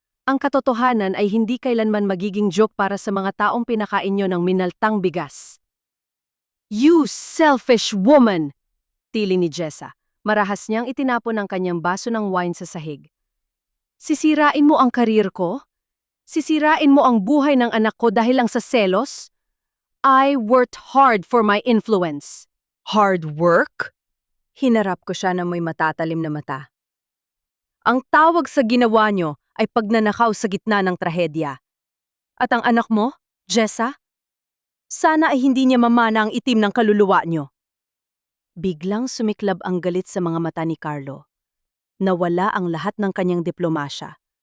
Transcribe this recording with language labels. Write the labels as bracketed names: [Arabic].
[Filipino] Ang katotohanan ay hindi kailanman magiging joke para sa mga taong pinakain nyo ng minaltang bigas. [English] You selfish woman! [Filipino] Tili ni [English] Jessa. [Filipino] Marahas niyang itinapon ang kanyang baso ng wine sa sahig. Sisirain mo ang karir ko? Sisirain mo ang buhay ng anak ko dahil lang sa selos? [English] I worked hard for my influence. Hard work? [Filipino] Hinarap ko siya ng may matatalim na mata. Ang tawag sa ginawa nyo ay pagnanakaw sa gitna ng trahedya. At ang anak mo, Jessa? Sana ay hindi niya mamana ang itim ng kaluluwa nyo. Biglang sumiklab ang galit sa mga mata ni Carlo. Nawala ang lahat ng kanyang diplomasya.